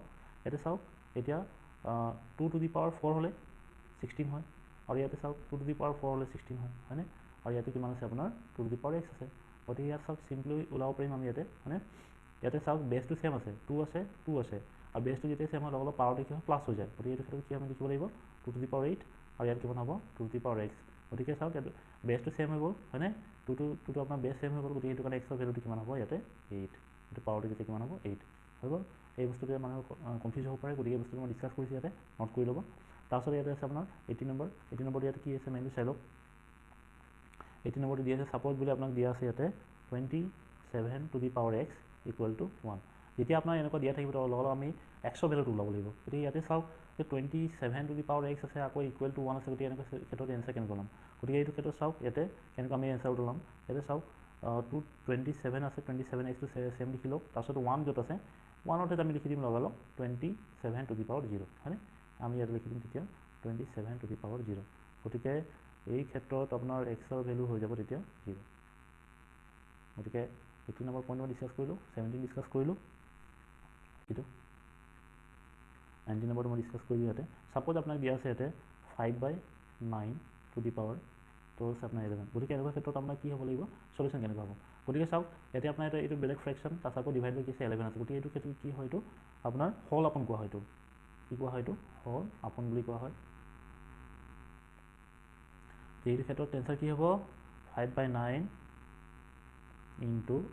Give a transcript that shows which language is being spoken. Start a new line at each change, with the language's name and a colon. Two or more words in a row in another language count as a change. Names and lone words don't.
Assamese: ইয়াতে চাওক এতিয়া 2
English: to the power
Assamese: 4 হ'লে 16 হয়, আৰু ইয়াতে চাওক 2
English: to the power
Assamese: 4 হ'লে 16 হয় হয়নে, আৰু ইয়াতে কিমান আছে আপোনাৰ 2
English: to the power
Assamese: x আছে, গতিকে ইয়াত চাওক চিম্পলি ওলাব পাৰিম আমি ইয়াতে হয়নে ইয়াতে চাওক বেছটো ছেম আছে 2 আছে 2 আছে আৰু বেছটো যেতিয়া ছেম হয় অলপ পাৱাৰটো কি হয় প্লাছ হৈ যায় গতিকে এইটো ক্ষেত্ৰত কি আমি লিখিব লাগিব 2
English: to the power
Assamese: 8 আৰু ইয়াত কিমান হ'ব 2
English: to the power
Assamese: x গতিকে চাওক ইয়াত বেছটো ছেম হৈ গ'ল হয়নে 2 আপোনাৰ বেছ ছেম হৈ গ'ল গতিকে এইটো কাৰণে এক্সৰ ভেলুটো কিমান হ'ব ইয়াতে 8 এইটো পাৱাৰটো যেতিয়া কিমান হ'ব 8 হৈ গ'ল এই বস্তুটোৱে মানুহৰ কনফিউজ হ'ব পাৰে গতিকে এই বস্তুটো মই ডিছকাছ কৰিছোঁ ইয়াতে নোট কৰি ল'ব তাৰপিছত ইয়াতে আছে আপোনাৰ 80 নম্বৰ ইয়াতে কি আছে মেইনলি চাই লওক 80 নম্বৰটো দিয়া আছে ছাপ'জ বুলি আপোনাক দিয়া আছে ইয়াতে 27
English: to the power x equal to
Assamese: 1 যেতিয়া আপোনাৰ এনেকুৱা দিয়া থাকিব লগৰ আমি এক্সৰ ভেলুটো ওলাব লাগিব গতিকে ইয়াতে চাওক যে 27
English: to the power
Assamese: x আছে আকৌ
English: equal to
Assamese: 1 আছে গতিকে এনেকুৱা ক্ষেত্ৰত এনচাৰ কেনেকৈ ওলাম গতিকে এইটো ক্ষেত্ৰত চাওক ইয়াতে কেনেকৈ আমি এনচাৰটো ওলাম ইয়াতে চাওক 27 আছে 27 এক্সটো ছেম লিখি লওক তাৰপিছত 1 য'ত আছে 1তে আমি লিখি দিম লগালগ 27
English: to the power
Assamese: 0 হয়নে আমি ইয়াতে লিখি দিম তেতিয়া 27
English: to the power
Assamese: 0 গতিকে এই ক্ষেত্ৰত আপোনাৰ এক্সৰ ভেলু হৈ যাব তেতিয়া 0 গতিকে 18 নম্বৰ পইণ্ট মই ডিছকাছ কৰিলোঁ 17 ডিছকাছ কৰিলোঁ এইটো 19 নম্বৰটো মই ডিছকাছ কৰিলোঁ ইয়াতে ছাপ'জ আপোনাক দিয়া আছে ইয়াতে 5/9
English: to the power
Assamese: তো আপোনাৰ 11 গতিকে এনেকুৱা ক্ষেত্ৰত আপোনাৰ কি হ'ব লাগিব সলিউশ্যন কেনেকুৱা হ'ব গতিকে চাওক ইয়াতে আপোনাৰ এইটো বেলেগ ফ্ৰেকশ্যন তাৰপিছত আকৌ ডিভাইড হৈ গৈছে 11 আছে গতিকে এইটো ক্ষেত্ৰত কি হয় এইটো আপোনাৰ হল আপন কোৱা হয় এইটো কি কোৱা হয় এইটো হল আপন বুলি কোৱা হয় এইটো ক্ষেত্ৰত এনচাৰ কি হ'ব 5/9 into